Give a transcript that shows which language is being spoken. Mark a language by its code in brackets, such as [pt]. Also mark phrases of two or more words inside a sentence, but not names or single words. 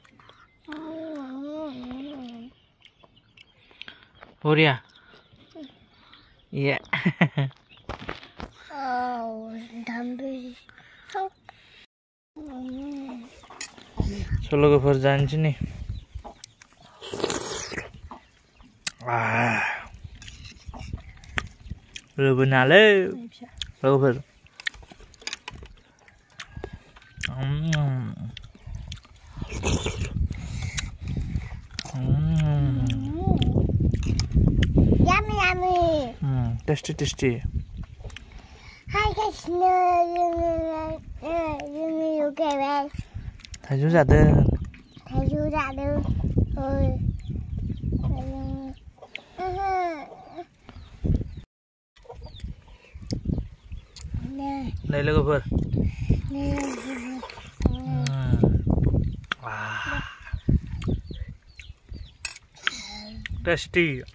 [brx] बरिया स' लोगोफोर जानोसै नै रोबोनालै लोगोफोर [en] Yummy, yummy. Tasty, tasty. Hi guys, you okay, man? [brx] Taiju जादों. Taiju जादों. Ôi. Này लोगोफोर. [en] Tasty.